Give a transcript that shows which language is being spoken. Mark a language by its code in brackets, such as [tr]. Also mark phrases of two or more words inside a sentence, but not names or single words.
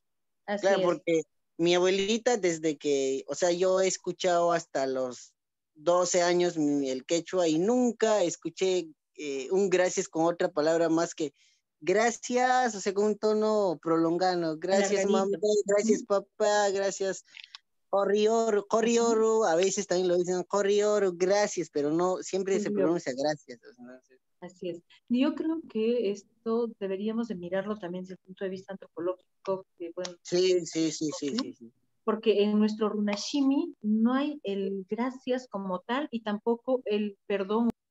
[es] Claro, así es. porque mi abuelita desde que, o sea, yo he escuchado hasta los 12 años el quechua y nunca escuché un gracias con otra palabra más que gracias, o sea, con un tono prolongado. Gracias, mamá, Alargadito. gracias, papá, gracias. Corrioro, corrioro, a veces también lo dicen corrioro, gracias, pero no siempre se Ujú. pronuncia gracias. Entonces, Así es. Yo creo que esto deberíamos de mirarlo también desde el punto de vista antropológico, que bueno, sí, sí, sí, sí, ¿sí? sí, sí. Porque en nuestro runashimi no hay el gracias como tal y tampoco el perdón.